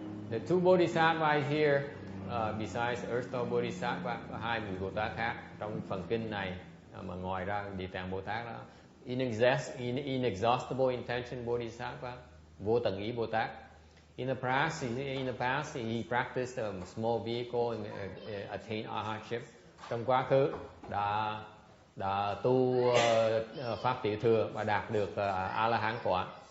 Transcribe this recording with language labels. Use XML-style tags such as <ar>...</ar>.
<en>The two bodhisattvas here, besides Earth Store Bodhisattva,</en> <vi>có hai vị Bồ Tát khác trong phần kinh này, mà ngoài ra Địa Tạng Bồ Tát đó,</vi> <en>inexhaustible intention Bodhisattva,</en> <vi>Vô Tận Ý Bồ Tát.</vi> <en>In the past, he practiced a small vehicle and attained arhatship.</en> <vi>Trong quá khứ đã tu pháp tiểu thừa và đạt được A La Hán quả.</vi>